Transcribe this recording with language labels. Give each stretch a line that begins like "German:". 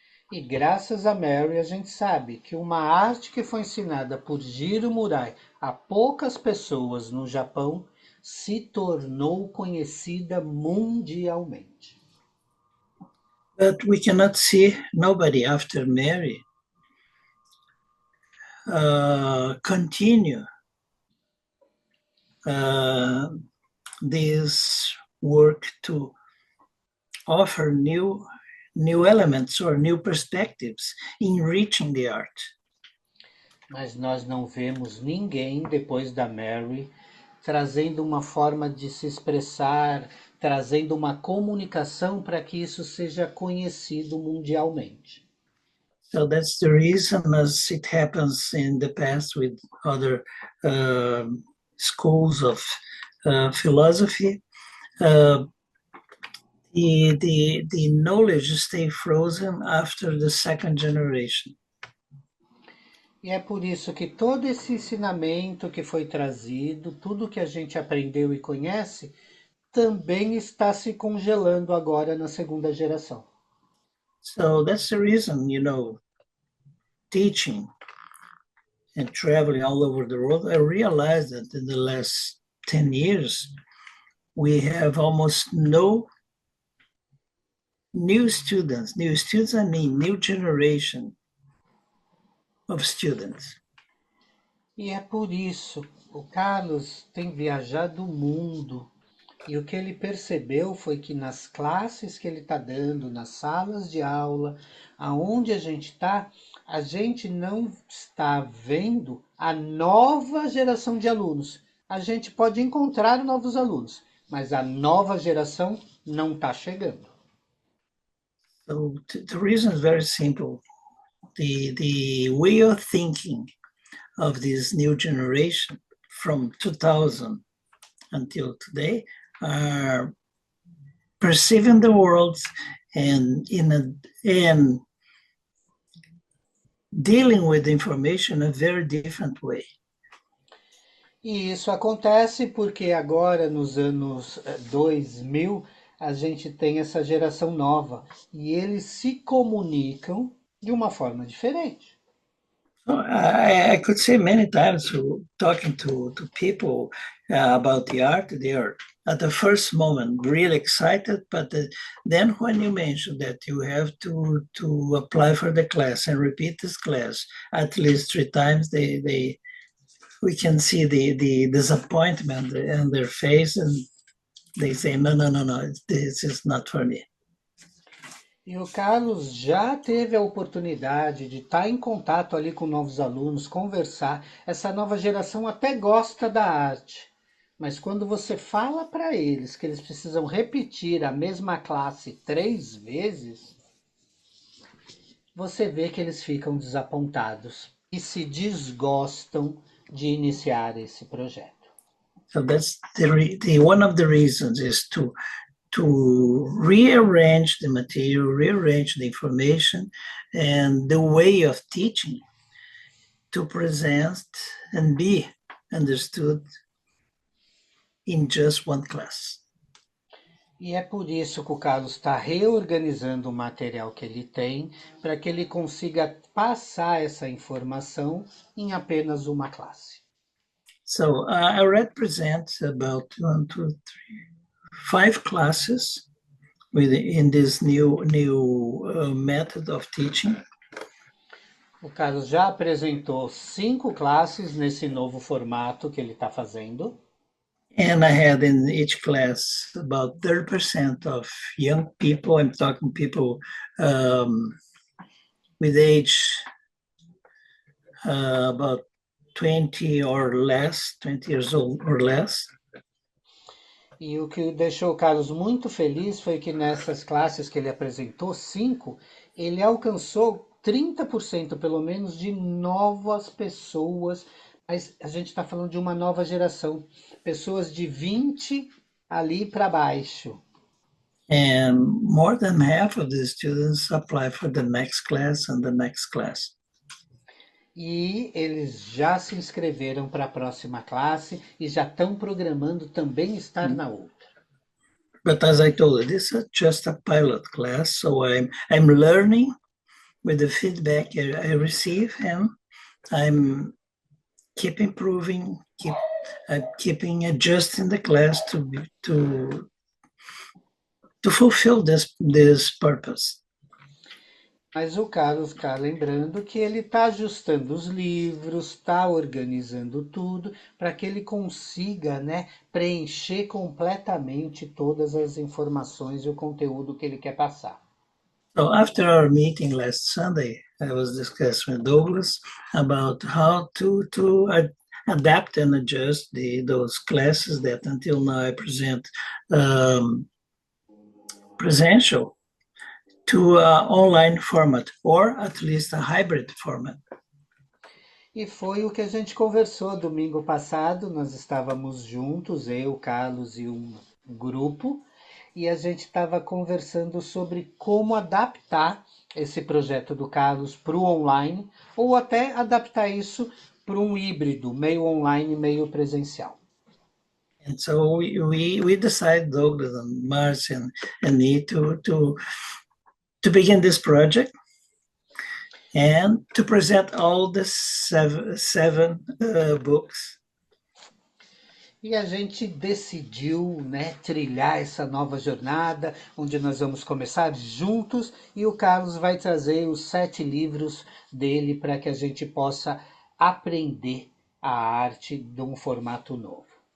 Portuguese: E graças a Mary a gente sabe que uma arte que foi ensinada por Jiro Murai a poucas pessoas no Japão se tornou conhecida mundialmente.
English: But we cannot see nobody after Mary continue this work to offer new elements or new perspectives, enriching the art.
Portuguese: Mas nós não vemos ninguém depois da Mary trazendo uma forma de se expressar, trazendo uma comunicação para que isso seja conhecido mundialmente.
English: So that's the reason, as it happens in the past with other schools of philosophy, the knowledge stay frozen after the second generation.
Portuguese: E é por isso que todo esse ensinamento que foi trazido, tudo que a gente aprendeu e conhece, também está se congelando agora na segunda geração.
English: So that's the reason, teaching and traveling all over the world, I realized that in the last 10 years, we have almost no new students. New students, I mean, new generation of students.
Portuguese: E é por isso, o Carlos tem viajado o mundo. E o que ele percebeu foi que nas classes que ele está dando, nas salas de aula, aonde a gente não está vendo a nova geração de alunos. A gente pode encontrar novos alunos, mas a nova geração não está chegando.
English: So the reason is very simple. The way of thinking of this new generation from 2000 until today are perceiving the world and dealing with information in a very different way.
Portuguese: E isso acontece porque agora, nos anos 2000, a gente tem essa geração nova e eles se comunicam de uma forma diferente.
English: I could say many times talking to people about the art, they are at the first moment really excited, but then when you mention that you have to apply for the class and repeat this class at least 3 times, we can see the disappointment in their face, and they say, no, this is not for me.
Portuguese: E o Carlos já teve a oportunidade de estar em contato ali com novos alunos, conversar. Essa nova geração até gosta da arte, mas quando você fala para eles que eles precisam repetir a mesma classe 3 vezes, você vê que eles ficam desapontados e se desgostam de iniciar esse projeto.
English: So that's one of the reasons is to rearrange the material, rearrange the information and the way of teaching to present and be understood in just one class.
Portuguese: E é por isso que o Carlos está reorganizando o material que ele tem para que ele consiga passar essa informação em apenas uma classe.
English: So I represent about 1, 2, 3, 5 classes in this new method of teaching.
Portuguese: O Carlos já apresentou 5 classes nesse novo formato que ele está fazendo.
English: And I had in each class about 30% of young people. I'm talking people with age about 20 or less, 20 years old or less.
Portuguese: E o que deixou o Carlos muito feliz foi que nessas classes que ele apresentou, 5, ele alcançou 30% pelo menos de novas pessoas. Mas a gente está falando de uma nova geração, pessoas de 20 ali para baixo.
English: And more than half of the students apply for the next class and the next class.
Portuguese: E eles já se inscreveram para a próxima classe e já estão programando também estar na outra.
English: But as I told you, this is just a pilot class, so I'm learning with the feedback I receive, and I'm keep improving, keeping adjusting the class to fulfill this purpose.
Portuguese: Mas o Carlos está lembrando que ele está ajustando os livros, está organizando tudo para que ele consiga, né, preencher completamente todas as informações e o conteúdo que ele quer passar.
English: So after our meeting last Sunday, I was discussing with Douglas about how to adapt and adjust those classes that until now I present presential to online format, or at least a hybrid format.
Portuguese: E foi o que a gente conversou domingo passado, nós estávamos juntos, eu, Carlos e um grupo, e a gente estava conversando sobre como adaptar esse projeto do Carlos para o online, ou até adaptar isso para um híbrido, meio online, meio presencial.
English: And so we decided, Douglas and Marcia and me, to begin this project. and to present all the seven books.
Portuguese: E a gente decidiu, né, trilhar essa nova jornada, onde nós vamos começar juntos, e o Carlos vai trazer os 7 livros dele para que a gente possa aprender a arte de um formato novo.